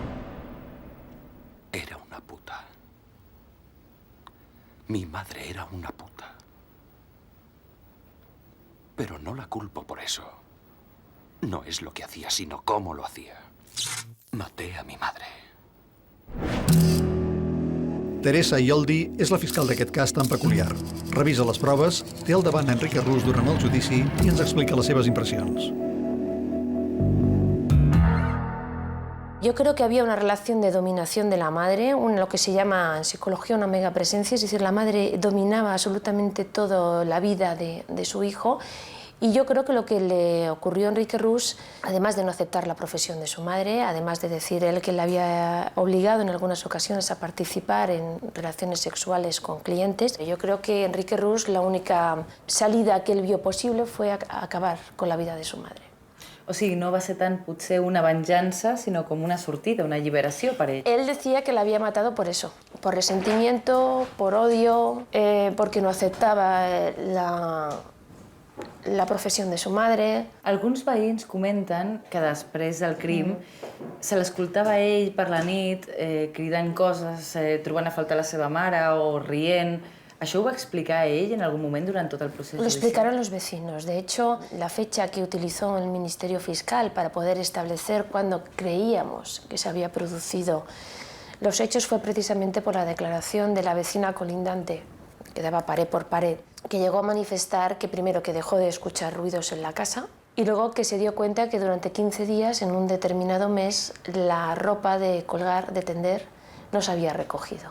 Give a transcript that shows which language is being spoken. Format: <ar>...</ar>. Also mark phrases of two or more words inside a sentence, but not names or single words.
<es>Era una puta. Mi madre era una puta. Pero no la culpo por eso. No es lo que hacía, sino cómo lo hacía. Maté a mi madre.</es> <ca>Teresa Ioldi és la fiscal d'aquest cas tan peculiar. Revisa les proves, té al davant Enrique Rus durant el judici i ens explica les seves impressions.</ca> <es>Yo creo que había una relación de dominación de la madre, lo que se llama en psicología una megapresencia, es decir, la madre dominaba absolutamente toda la vida de su hijo. Y yo creo que lo que le ocurrió a Enrique Rus, además de no aceptar la profesión de su madre, además de decir él que le había obligado en algunas ocasiones a participar en relaciones sexuales con clientes, yo creo que Enrique Rus la única salida que él vio posible fue acabar con la vida de su madre.</es> <ca>O sigui, no va ser tant potser una venjança, sinó com una sortida, una alliberació per ell.</ca> <es>Él decía que la había matado por eso, por resentimiento, por odio, porque no aceptaba la professió de su madre.</es> <ca>Alguns veïns comenten que després del crim se l'escoltava ell per la nit cridant coses, trobant a faltar la seva mare o rient. ¿Això ho va explicar ell en algún moment durant tot el procés judicial?</ca> <es>Lo explicaron los vecinos. De hecho, la fecha que utilizó el Ministerio Fiscal para poder establecer cuándo creíamos que se había producido los hechos fue precisamente por la declaración de la vecina colindante, que daba pared por pared, que llegó a manifestar que primero que dejó de escuchar ruidos en la casa y luego que se dio cuenta que durante 15 días, en un determinado mes, la ropa de colgar, de tender, no se había recogido.</es>